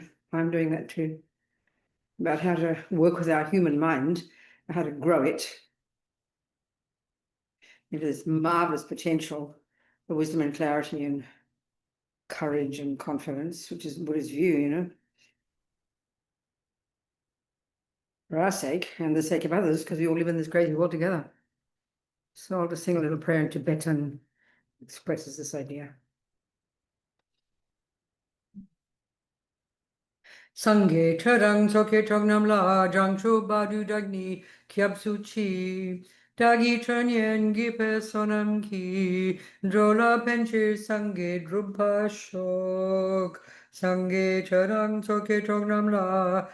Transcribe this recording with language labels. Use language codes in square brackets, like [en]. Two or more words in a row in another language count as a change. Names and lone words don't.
[en] I'm doing that too, about how to work with our human mind, how to grow it into this marvelous potential for wisdom and clarity and courage and confidence, which is Buddha's view, for our sake and the sake of others, because we all live in this crazy world together. So I'll just sing a little prayer in Tibetan, expresses this idea. [bo] སངས་རྒྱས་ཆོས་དང་ཚོགས་ཀྱི་མཆོག་རྣམས་ལ། བྱང་ཆུབ་བར་དུ་བདག་ནི་སྐྱབས་སུ་མཆི། བདག་གིས་སྦྱིན་སོགས་བགྱིས་པའི་བསོད་ནམས ཀྱིས། འགྲོ་ལ་ཕན་ཕྱིར་སངས་རྒྱས་འགྲུབ་པར་ཤོག། སངས་རྒྱས་ཆོས་དང་ཚོགས་ཀྱི་མཆོག་རྣམས་ལ